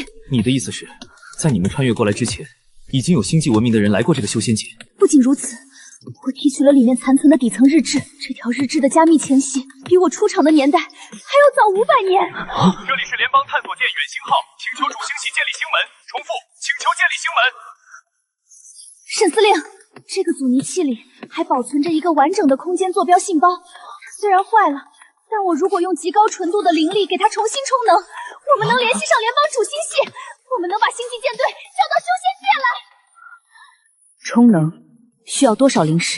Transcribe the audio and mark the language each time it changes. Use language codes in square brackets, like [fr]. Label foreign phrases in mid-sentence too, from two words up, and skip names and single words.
[zh] 你的意思是，在你們穿越過來之前，已經有星際文明的人來過這個修仙界？不僅如此，我提取了裡面殘存的底層日誌，這條日誌的加密前夕比我出場的年代還要早500年。這裡是聯邦探索艦遠星號，請求主星系建立星門。重複，請求建立星門。沈司令，这个阻尼器里还保存着一个完整的空间坐标信包，虽然坏了，但我如果用极高纯度的灵力给它重新充能，我们能联系上联邦主星系，我们能把星际舰队叫到修仙界来。充能需要多少灵石？